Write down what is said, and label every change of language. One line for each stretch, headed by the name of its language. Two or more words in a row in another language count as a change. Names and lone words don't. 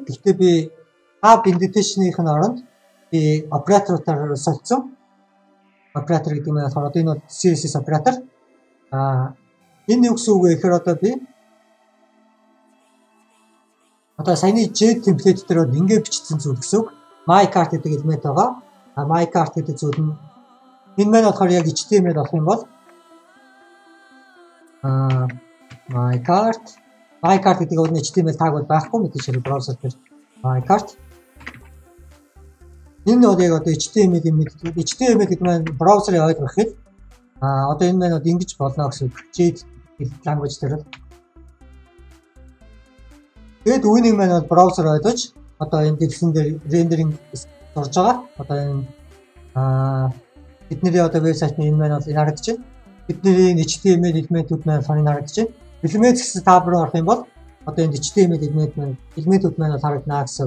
Mongolian: Гэхдээ би
English: tab indentation-
Mongolian: ийн оронд би operator-оор солилцсон. Operator гэдэг нь болохоор одоо энэ CSS operator. Энэ юу гэсэн үг вэ гэхээр одоо би одоо саяны J template дээр бол ингээд бичсэн зүйл гэсэн үг.
English: My cart
Mongolian: гэдэг элемент байгаа.
English: My cart
Mongolian: гэдэг зүйл нь энэ маань болохоор яг HTML болох юм бол
English: my cart
Mongolian: гэдэг нь HTML tag бол байхгүй мэдээж хэрэг браузер дээр
English: my cart
Mongolian: энэ бол яг одоо HTML гэдэг маань браузерыг ойлгох хэд одоо энэ маань ингэж болно гэсэн үг. Jade language дээр тэгээд үүнийг маань бол браузер ойлгож одоо энэ дэлгэн дээр рендеринг сурж байгаа. Одоо энэ бидний одоо вебсайтны энэ маань бол энэ харагдаж байна. Бидний HTML элементүүд маань сонин харагдаж байна. Элемент гэсэн тав руу орох юм бол одоо энэ HTML элементүүд маань харагдана гэсэн.